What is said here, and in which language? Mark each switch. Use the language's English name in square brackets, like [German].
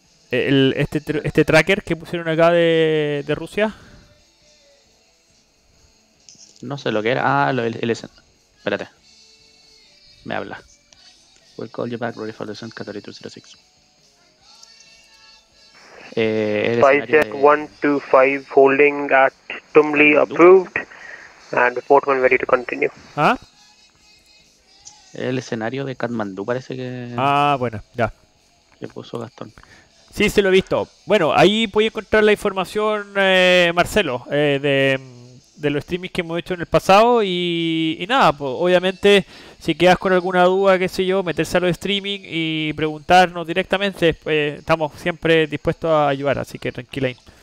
[Spanish] Este tracker que pusieron acá de Rusia. No sé lo que era. Ah, espérate. Me habla. [English] We'll call you back, ready for descent, category 206. SpiceJet 125 holding at Tumli approved and report when ready to continue. [Spanish] ¿Ah? El escenario de Katmandú parece que... Ah, bueno, ya. Que puso Gastón. Sí, se lo he visto. Bueno, ahí puede encontrar la información, Marcelo, de los streamings que hemos hecho en el pasado y nada, pues obviamente si quedas con alguna duda, qué sé yo, meterse a los streaming y preguntarnos directamente, estamos siempre dispuestos a ayudar, así que tranquila.